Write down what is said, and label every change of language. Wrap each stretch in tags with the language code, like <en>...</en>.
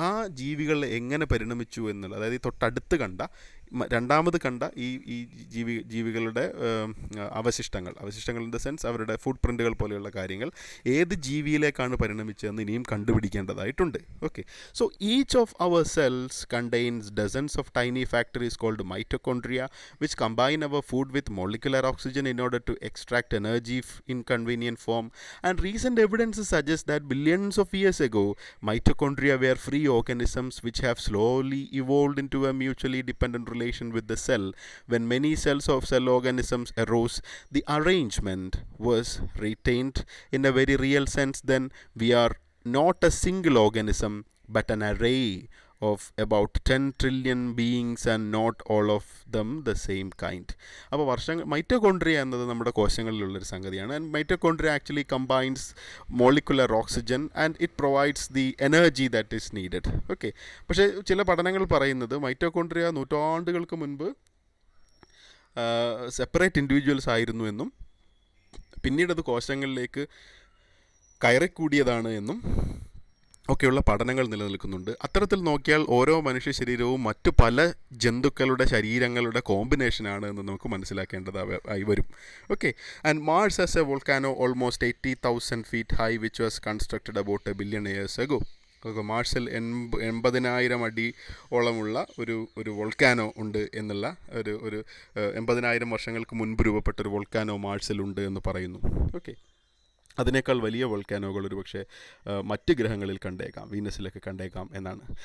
<ml>ആ ജീവികൾ എങ്ങനെ പരിണമിച്ചു എന്നുള്ളത്, അതായത് തൊട്ടടുത്ത് രണ്ടാമത് കണ്ട ഈ ജീവികളുടെ അവശിഷ്ടങ്ങൾ</ml> <en>in the sense</en> <ml>അവരുടെ ഫുട് പ്രിൻറ്റുകൾ പോലെയുള്ള കാര്യങ്ങൾ ഏത് ജീവിയിലേക്കാണ് പരിണമിച്ചതെന്ന് ഇനിയും കണ്ടുപിടിക്കേണ്ടതായിട്ടുണ്ട്.</ml> <en>Okay, so each of our cells contains dozens of tiny factories called mitochondria which combine our food with molecular oxygen in order to extract energy in convenient form, and recent evidence suggests that billions of years ago mitochondria were free organisms which have slowly evolved into a mutually dependent relation with the cell. When many cells of cell organisms arose, the arrangement was retained in a very real sense. Then we are not a single organism but an array of about 10 trillion beings and not all of them the same kind.</en> <ml>അപ്പോൾ mitochondria എന്നത് നമ്മുടെ കോശങ്ങളിലുള്ളൊരു സംഗതിയാണ്.</ml> <en>And mitochondria actually combines molecular oxygen and it provides the energy that is needed.</en> <ml>Okay, പക്ഷേ ചില പഠനങ്ങൾ പറയുന്നത് mitochondria നൂറ്റാണ്ടുകൾക്ക് മുൻപ് സെപ്പറേറ്റ് ഇൻഡിവിജ്വൽസ് ആയിരുന്നു എന്നും പിന്നീട് അത് കോശങ്ങളിലേക്ക് കയറിക്കൂടിയതാണ് എന്നും ഒക്കെയുള്ള പഠനങ്ങൾ നിലനിൽക്കുന്നുണ്ട്. അത്തരത്തിൽ നോക്കിയാൽ ഓരോ മനുഷ്യ ശരീരവും മറ്റു പല ജന്തുക്കളുടെ ശരീരങ്ങളുടെ കോമ്പിനേഷനാണ് എന്ന് നമുക്ക് മനസ്സിലാക്കേണ്ടതായി വരും.</ml> <en>Okay, and Mars has a volcano almost 80,000 feet high which was constructed about a billion years ago.</en> <ml>മാർസിൽ 80,000 അടിയോളമുള്ള ഒരു വോൾക്കാനോ ഉണ്ട് എന്നുള്ള ഒരു 80,000 വർഷങ്ങൾക്ക് മുൻപ് രൂപപ്പെട്ട ഒരു വോൾക്കാനോ മാർസിലുണ്ട് എന്ന് പറയുന്നു. ഓക്കെ, അതിനേക്കാൾ വലിയ വോൾക്കാനോകൾ ഒരു പക്ഷേ മറ്റ് ഗ്രഹങ്ങളിൽ കണ്ടേക്കാം, വീനസിലൊക്കെ കണ്ടേക്കാം എന്നാണ്.</ml>